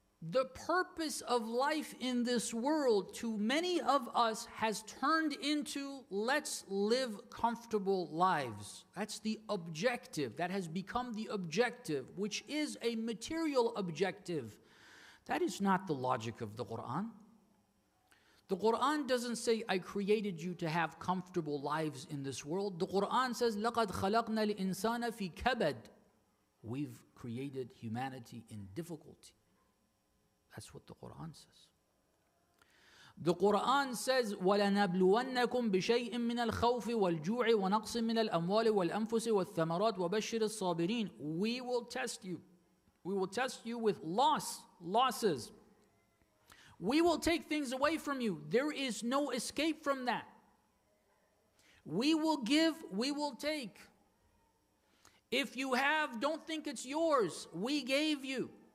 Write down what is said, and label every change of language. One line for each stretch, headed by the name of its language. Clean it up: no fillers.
English: The purpose of life in this world, to many of us, has turned into let's live comfortable lives. That's the objective. That has become the objective, which is a material objective. That is not the logic of the Quran. The Quran doesn't say, I created you to have comfortable lives in this world. The Quran says,
Arabic: لَقَدْ خَلَقْنَا الْإِنسَانَ فِي كَبَدٍ.
English: We've created humanity in difficulty. That's what the Quran says. The Quran says,
Arabic: وَلَنَبْلُوَنَّكُمْ بِشَيْءٍ مِّنَ الْخَوْفِ وَالْجُوعِ وَنَقْصٍ مِّنَ الْأَمْوَالِ وَالْأَنفُسِ وَالثَّمَرَاتِ وَبَشِّرِ الصَّابِرِينَ.
English: We will test you. We will test you with losses. We will take things away from you. There is no escape from that. We will give, we will take. If you have, don't think it's yours. We gave you.